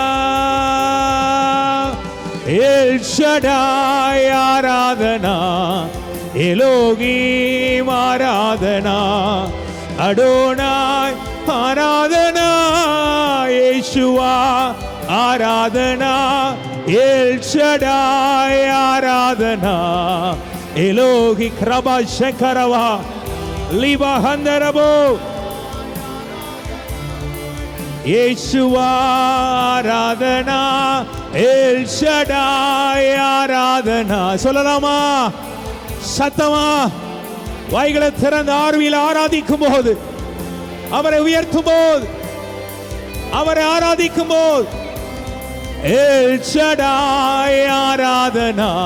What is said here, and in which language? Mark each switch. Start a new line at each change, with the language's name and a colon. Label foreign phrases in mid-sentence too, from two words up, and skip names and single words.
Telugu: ఎల్ షడాయ్ ఆరాధనా ఎలోహీం ఆరాధనా అడోనాయ్ ఆరాధనా యేషువా ఆరాధనా ఎల్ షడాయ్ ఆరాధనా ఎలోహి క్రబా శంకరవా లిబా హందరబో
Tamil: యేషువా ஆராதனா எல் ஷடாய் ஆராதனா சொல்லலாமா சத்தமா வாய்களை திறந்து ஆர்வியில் ஆராதிக்கும் போது அவரை உயர்த்தும் போது அவரை ஆராதிக்கும் போது எல் ஷடாய் ஆராதனா